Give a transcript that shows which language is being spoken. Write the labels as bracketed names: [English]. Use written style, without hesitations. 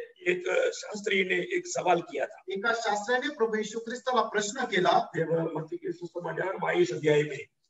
[Hindi] एक शास्त्री ने एक सवाल किया था। [Marathi] एका शास्त्राने प्रभू येशू ख्रिस्ताला प्रश्न केला, [Hindi] मत्ती के सुसमाचार 22 अध्याय में,